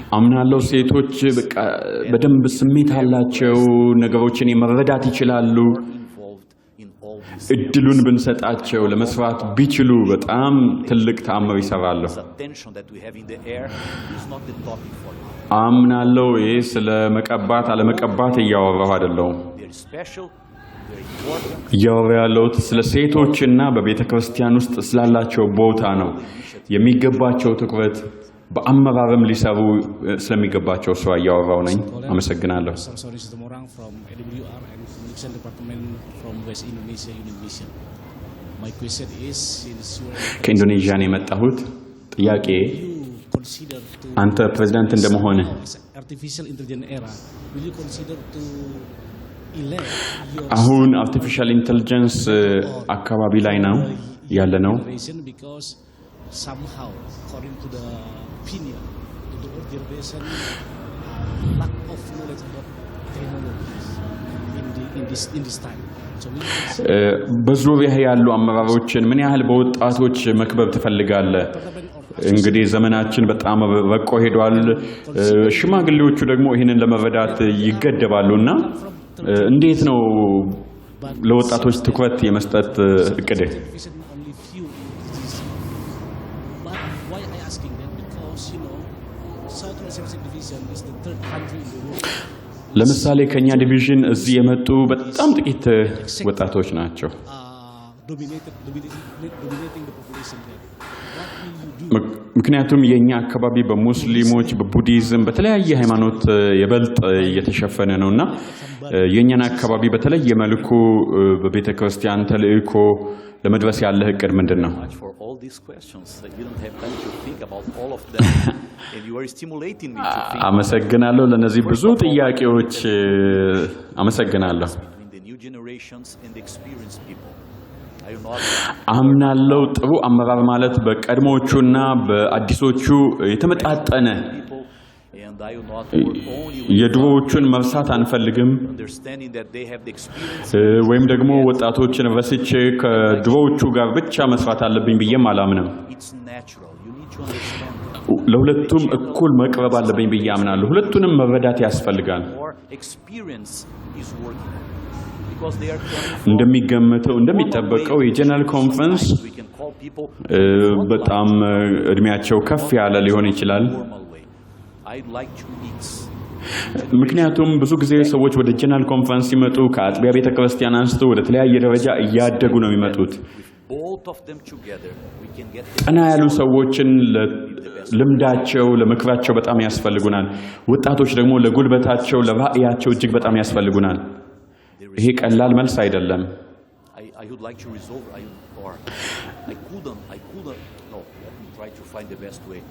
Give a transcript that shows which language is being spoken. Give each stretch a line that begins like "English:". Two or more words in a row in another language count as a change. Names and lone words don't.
Amharic: አምናለሁ ሴቶች በቃ በደንብ ስሜት አላቸው፣ ነገሮችን የመረዳት ይችላሉ።
English: Involved in all this.
Amharic: እድሉን ብንሰጣቸው ለመስራት ቢችሉ በጣም ትልቅ ተአምር ይሰራሉ።
English: This attention that we have in the air is not the topic for you.
Amharic: አምናለሁ ይህ ስለ መቀባት አለመቀባት እያወራሁ አይደለሁም።
English: They're special. They're important.
Amharic: እያወራ ያለሁት ስለ ሴቶችና በቤተ ክርስቲያን ውስጥ ስላላቸው ቦታ ነው። የሚገባቸው ትኩረት በአመራርም ሊሰሩ ስለሚገባቸው ሰው እያወራው ነኝ። አመሰግናለሁ።
English: Sorry, Situmorang from AWR and Communication Department from West Indonesia Union Mission. My question is, since you are
Amharic: ከኢንዶኔዥያ ነው የመጣሁት። ጥያቄ
English: you consider to
Amharic: አንተ ፕሬዝዳንት እንደመሆንህ
English: artificial intelligence era, will you consider to elect your
Amharic: አሁን
English: artificial intelligence
Amharic: አካባቢ ላይ ነው ያለ ነው።
English: generation because somehow, according to the opinion of the old generation, lack of knowledge about technologies in this time. So we consider
Amharic: በዙሪያ ያሉ አመራሮችን ምን ያህል በወጣቶች መክበብ ትፈልጋለህ? እንግዲህ ዘመናችን በጣም ረቆ ሄዷል። ሽማግሌዎቹ ደግሞ ይህንን ለመረዳት ይገደባሉና እንዴት ነው ለወጣቶች ትኩረት የመስጠት እቅድህ?
English: only few diseases. But why I asking that? Because South Pacific Division is the third country in the world.
Amharic: ለምሳሌ ከኛ ዲቪዥን እዚህ የመጡ በጣም ጥቂት ወጣቶች ናቸው።
English: Dominating the population there. What will you do?
Amharic: ምክንያቱም የኛ አካባቢ በሙስሊሞች በቡዲዝም በተለያየ ሃይማኖት የበልጥ እየተሸፈነ ነውና የኛን አካባቢ በተለየ መልኩ በቤተ ክርስቲያን ተልእኮ ለመድረስ ያለ እቅድ ምንድነው?
English: For all these questions, I didn't have time to think about all of them, and you are stimulating me to think
Amharic: አመሰግናለሁ። ለነዚህ ብዙ ጥያቄዎች አመሰግናለሁ።
English: between the new generations and the experienced people. I do not
Amharic: አምናለሁ ጥሩ አመራር ማለት በቀድሞቹና በአዲሶቹ የተመጣጠነ
English: people, and I do not work only with
Amharic: የድሮዎቹን መርሳት አንፈልግም፣
English: understanding that they have the experience.
Amharic: ወይም ደግሞ ወጣቶችን ረስቼ ከድሮዎቹ ጋር ብቻ መስራት አለብኝ ብዬም አላምንም።
English: It's natural. You need to understand
Amharic: ለሁለቱም እኩል መቅረብ አለብኝ ብዬ አምናለሁ። ሁለቱንም መረዳት ያስፈልጋል።
English: more experience is working because they are coming from
Amharic: እንደሚገመተው እንደሚጠበቀው የጀነራል ኮንፈረንስ
English: we can call people
Amharic: በጣም እድሜያቸው ከፍ ያለ ሊሆን ይችላል።
English: formal way. I'd like to mix.
Amharic: ምክንያቱም ብዙ ጊዜ ሰዎች ወደ ጀነራል ኮንፈረንስ ሲመጡ ከአጥቢያ ቤተ ክርስቲያን አንስቶ ወደ ተለያየ ደረጃ እያደጉ ነው የሚመጡት።
English: both of them together, we can get the
Amharic: ቀና ያሉ ሰዎችን ልምዳቸው ለምክራቸው በጣም ያስፈልጉናል። ወጣቶች ደግሞ ለጉልበታቸው ለራእያቸው እጅግ በጣም ያስፈልጉናል። ይሄ ቀላል መልስ አይደለም።
English: I would like to resolve, I couldn't, no, let me try to find the best way.